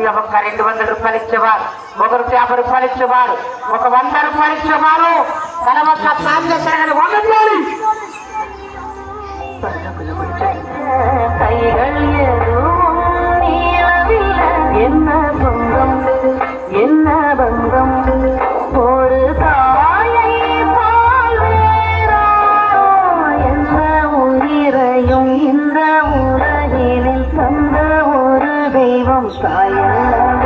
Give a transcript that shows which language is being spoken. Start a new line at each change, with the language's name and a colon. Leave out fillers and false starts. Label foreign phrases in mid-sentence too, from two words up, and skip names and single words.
Telugu: ఒక 200 రూపాయలు ఇచ్చేవారు, 150 రూపాయలు ఇచ్చేవారు, ఒక 100 రూపాయలు ఇచ్చేవారు. తర్వాత స్నానం చేశారు వంగండి
Tamil: என்ன சொந்தம் என்ன பந்தம் ஒரு தாயை பால் வேறாரோ எந்த உயிரையும் இந்த உலகினில் தந்த ஒரு தெய்வம் தாயல்லவா.